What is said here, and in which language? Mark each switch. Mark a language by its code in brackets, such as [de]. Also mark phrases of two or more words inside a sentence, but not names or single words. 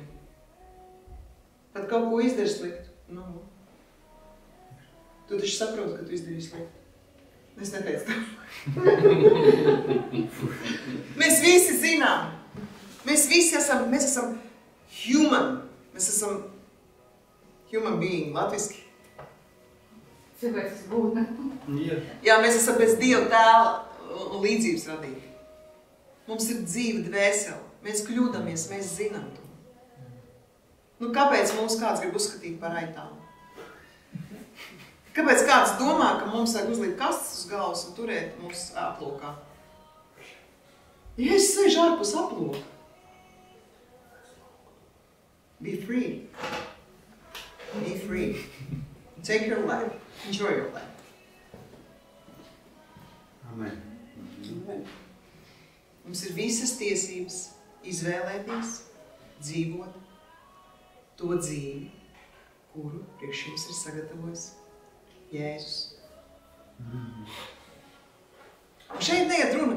[lv] Pat kaut ko izdari sliktu. Tu taču saproti, ka tu izdarīji sliktu. Es neteicu tā. Mēs visi zinām. Mēs esam human. Mēs esam [en] human being, [lv] latviski. Cilvēks būtne. Jā, mēs esam pēc Dieva tēla un līdzības radīti. Mums ir dzīve dvēsele. Mēs kļūdamies, mēs zinām to. Kāpēc mums kāds grib uzskatīt par aitām? Kāpēc kāds domā, ka mums vajag uzlikt kastes uz galvas un turēt mūs aplokā? Ja es sēžu ārpus aploka. [en] Be free. Be free. Take your life. Enjoy your life. Amen. [lv] Mums ir visas tiesības izvēlēties, dzīvot to dzīvi, kuru priekš jums ir sagatavojis Jēzus. Un šeit neiet runa.